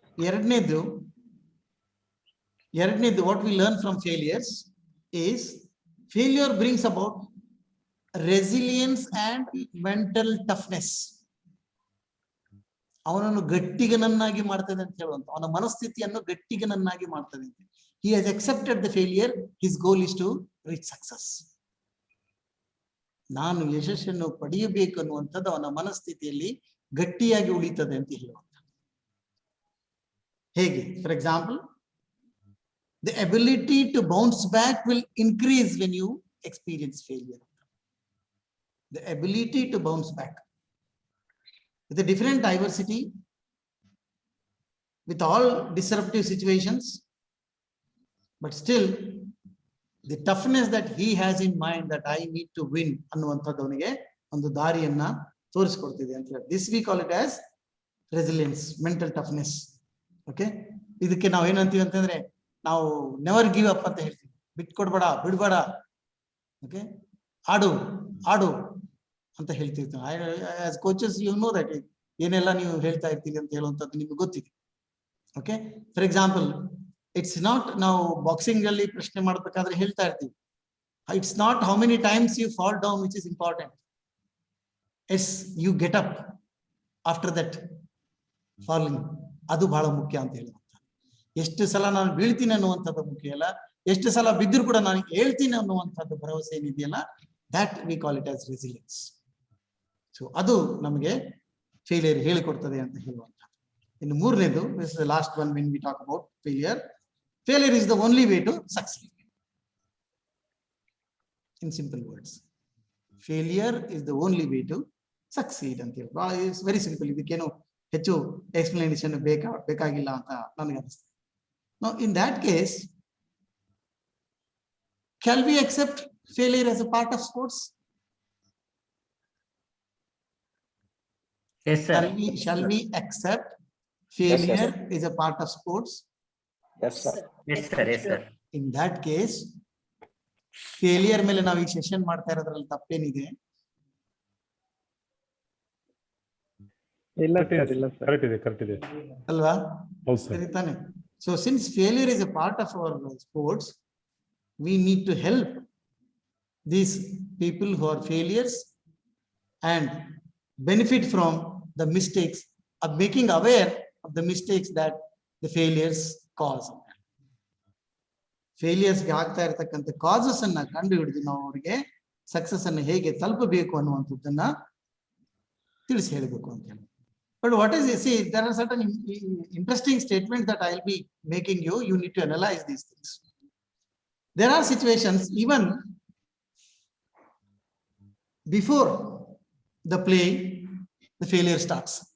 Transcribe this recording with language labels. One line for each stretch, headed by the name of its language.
Kannada: ಎರಡನೇದು
English: what we learn from failures is failure brings about resilience and mental toughness.
Kannada: ಅವನನ್ನು ಗಟ್ಟಿಗನನ್ನಾಗಿ ಮಾಡ್ತದೆ ಅಂತ ಹೇಳುವಂತ ಅವನ ಮನಸ್ಥಿತಿಯನ್ನು ಗಟ್ಟಿಗನನ್ನಾಗಿ ಮಾಡ್ತದೆ.
English: He has accepted the failure. His goal is to reach success.
Kannada: ನಾನು ಯಶಸ್ಸನ್ನು ಪಡೆಯಬೇಕು ಅನ್ನುವಂಥದ್ದು ಅವನ ಮನಸ್ಥಿತಿಯಲ್ಲಿ ಗಟ್ಟಿಯಾಗಿ ಉಳಿತದೆ ಅಂತ ಹೇಳುವಂತ. ಹೇಗೆ?
English: For example, the ability to bounce back will increase when you experience failure. The ability to bounce back with a different diversity, with all disruptive situations, but still the toughness that he has in mind that I need to win
Kannada: ಅನ್ನುವಂಥದ್ದು ಅವನಿಗೆ ಒಂದು ದಾರಿಯನ್ನ ತೋರಿಸ್ಕೊಡ್ತಿದೆ ಅಂತ ಹೇಳಿ.
English: This we call it as resilience, mental toughness.
Kannada: Okay, ಇದಕ್ಕೆ ನಾವು ಏನಂತೀವಿ ಅಂತಂದ್ರೆ ನಾವು
English: never give up
Kannada: ಅಂತ ಹೇಳ್ತೀವಿ. ಬಿಟ್ಕೊಡ್ಬೇಡ, ಬಿಡ್ಬೇಡ, ಓಕೆ, ಆಡು ಆಡು ಅಂತ ಹೇಳ್ತಿರ್ತೀವಿ.
English: as coaches you know that
Kannada: ಏನೆಲ್ಲ ನೀವು ಹೇಳ್ತಾ ಇರ್ತೀವಿ ಅಂತ ಹೇಳುವಂಥದ್ದು ನಿಮ್ಗೆ ಗೊತ್ತಿದೆ.
English: okay, for example, it's not,
Kannada: ನಾವು ಬಾಕ್ಸಿಂಗ್ ಅಲ್ಲಿ ಪ್ರಶ್ನೆ ಮಾಡಬೇಕಾದ್ರೆ ಹೇಳ್ತಾ ಇರ್ತೀವಿ,
English: it's not how many times you fall down which is important, as you get up after that falling,
Kannada: ಅದು ಬಹಳ ಮುಖ್ಯ ಅಂತ ಹೇಳುವಂತ. ಎಷ್ಟು ಸಲ ನಾನು ಬೀಳ್ತೀನಿ ಅನ್ನುವಂಥದ್ದು ಮುಖ್ಯ ಅಲ್ಲ, ಎಷ್ಟು ಸಲ ಬಿದ್ದರೂ ಕೂಡ ನಾನು ಹೇಳ್ತೀನಿ ಅನ್ನುವಂಥದ್ದು ಭರವಸೆ ಏನಿದೆಯಲ್ಲ,
English: that we call it as resilience.
Kannada: So ಅದು ನಮಗೆ ಫೇಲಿಯರ್ ಹೇಳಿಕೊಡ್ತದೆ ಅಂತ ಹೇಳುವಂತ. ಇನ್ನು ಮೂರನೇದು,
English: this is the last one when we talk about failure. Failure is the only way to succeed. In simple words, failure is the only way to succeed
Kannada: ಅಂತ ಹೇಳಿ.
English: It's very simple.
Kannada: ಇದಕ್ಕೇನು ಹೆಚ್ಚು explanation ಬೇಕಾಗಿಲ್ಲ ಅಂತ ನನಗೆ ಅನಿಸ್ತದೆ.
English: Now in that case, can we accept failure as a part of sports? Yes, sir. Shall we accept failure is a part of sports? Yes, sir. Yes, sir. Yes, sir. In that case,
Kannada: failure ಮೇಲೆ ನಾವು ಈ session ಮಾಡ್ತಾ ಇರೋದ್ರಲ್ಲಿ ತಪ್ಪೇನಿದೆ? ಇಲ್ಲ sir, ಇಲ್ಲ sir, correct ಇದೆ ಅಲ್ವಾ? ಹೌದು ಸರ್. ಸರಿ ತಾನೆ?
English: So since failure is a part of our sports, we need to help these people who are failures and benefit from the mistakes, of making aware of the mistakes that the failures cause.
Kannada: Failures ಗೆ ಆಗ್ತಾ ಇರತಕ್ಕಂತ causes ಅನ್ನ ಕಂಡು ಹಿಡಿದು ನಾವು ಅವರಿಗೆ success ಅನ್ನು ಹೇಗೆ ತಲುಪಬೇಕು ಅನ್ನುವಂಥದ್ದನ್ನ ತಿಳಿಸಿ ಹೇಳಬೇಕು ಅಂತ ಹೇಳಿ.
English: But what is, see, there are certain interesting statements that I'll be making you. You need to analyze these things. There are situations even before the play, the failure starts.